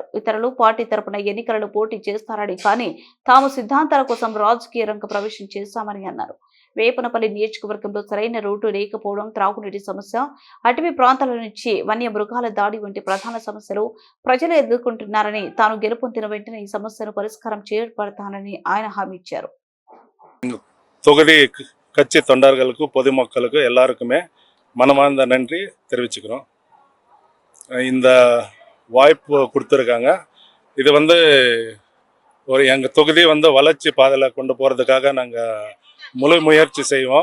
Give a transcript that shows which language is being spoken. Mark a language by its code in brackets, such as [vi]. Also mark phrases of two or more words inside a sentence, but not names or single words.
[te] ఇతరులు పార్టీ తరపున ఎన్నికలలో పోటీ చేస్తారని, కానీ తాము సిద్ధాంతాల కోసం రాజకీయ రంగ ప్రవేశం చేశామని అన్నారు. వేపనపల్లి నియోజకవర్గంలో సరైన రోడ్డు లేకపోవడం, త్రాగునీటి సమస్య, అటవీ ప్రాంతాల నుంచి వన్య మృగాల దాడి వంటి ప్రధాన సమస్యలు ప్రజలు ఎదుర్కొంటున్నారని, తాను గెలుపొందిన వెంటనే ఈ సమస్యను పరిష్కారం చేయబడతానని ఆయన హామీ ఇచ్చారు. [ta] தொகுதி கட்சி தொண்டர்களுக்கு பொதுமக்களுக்கு எல்லாருக்குமே மனமார்ந்த நன்றி தெரிவிச்சுக்கிறோம். இந்த வாய்ப்பு கொடுத்துருக்காங்க. இது ஒரு எங்கள் தொகுதி வளர்ச்சி பாதையில் கொண்டு போகிறதுக்காக நாங்கள் முழு முயற்சி செய்வோம்.